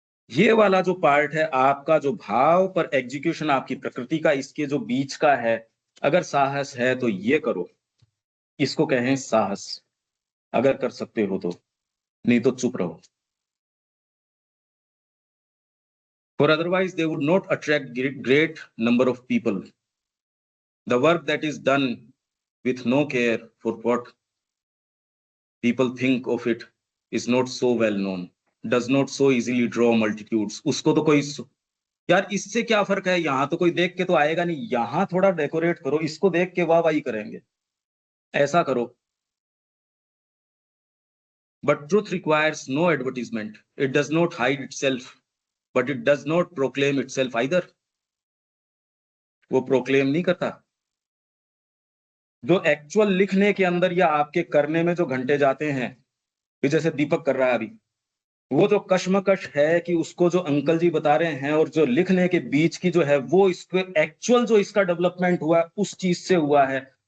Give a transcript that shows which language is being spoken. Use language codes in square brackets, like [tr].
[hi] ये वाला जो पार्ट है आपका, जो भाव पर एग्जीक्यूशन आपकी प्रकृति का, इसके जो बीच का है, अगर साहस है तो ये करो, इसको कहें साहस। अगर कर सकते हो तो, नहीं तो चुप रहो। [en] For otherwise they would not attract great number of people. The work that is done with no care for what people think of it is not so well known, does not so easily draw multitudes. [hi] उसको तो कोई यार इससे क्या फर्क है, यहाँ तो कोई देख के तो आएगा नहीं, यहाँ थोड़ा डेकोरेट करो, इसको देख के वाहवाही करेंगे, ऐसा करो। [en] But truth requires no advertisement. It does not hide itself, but it does not proclaim itself either. [hi] वो प्रोक्लेम नहीं करता। जो एक्चुअल लिखने के अंदर या आपके करने में जो घंटे जाते हैं, कि जैसे दीपक कर रहा है अभी, वो जो कश्मकश है कि उसको जो अंकल जी बता रहे हैं और जो लिखने के बीच की जो है, वो इसको एक्चुअल जो इसका डेवलपमेंट हुआ उस चीज से हुआ है।